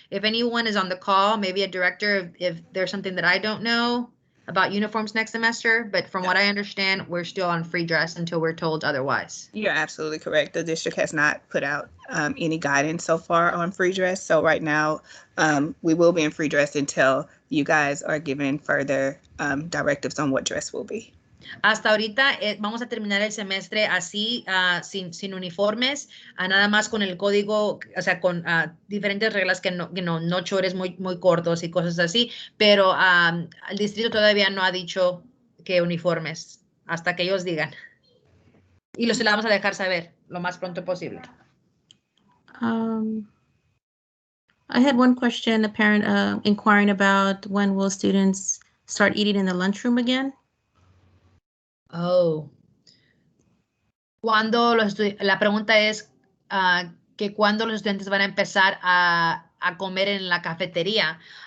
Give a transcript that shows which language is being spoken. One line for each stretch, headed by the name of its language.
English: If anyone is on the call, maybe a director, if there's something that I don't know about uniforms next semester, but from what I understand, we're still on free dress until we're told otherwise. You're absolutely correct. The district has not put out any guidance so far on free dress. So right now, we will be in free dress until you guys are given further directives on what dress will be.
Spanish: Hasta ahorita vamos a terminar el semestre así, sin uniformes, nada más con el código, o sea, con diferentes reglas que no chores muy cortos y cosas así, pero el distrito todavía no ha dicho que uniformes, hasta que ellos digan. Y los vamos a dejar saber lo más pronto posible.
English: I had one question, a parent inquiring about when will students start eating in the lunchroom again? Oh.
Spanish: La pregunta es que cuándo los estudiantes van a empezar a comer en la cafetería.